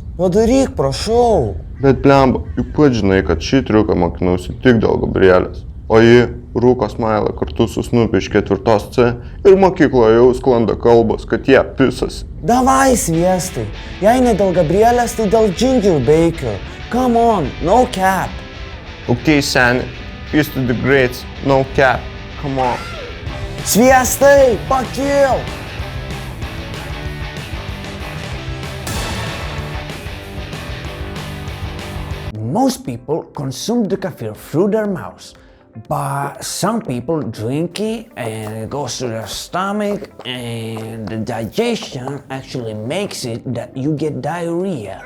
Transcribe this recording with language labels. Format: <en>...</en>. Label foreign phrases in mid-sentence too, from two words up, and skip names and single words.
<lt>Padaryk, prašau. Bet blemba, juk pats žinai, kad šį triuką mokinausi tik dėl Gabrielės. O ji rūko smailą kartu su Snupiu iš 4C ir mokykloje jau sklanda kalbos, kad jie pisas. Davai, Sviestai. Jei ne dėl Gabrielės, tai dėl Ginger Baker.</lt> <en>Come on, no cap.</en> <lt>Ok, seni.</lt> <en>Peace to the greats, no cap, come on.</en> <lt>Sviestai, pakil!</lt> <en>Most people consume the kefir through their mouths, but some people drink it and it goes to their stomach and the digestion actually makes it that you get diarrhea.</en>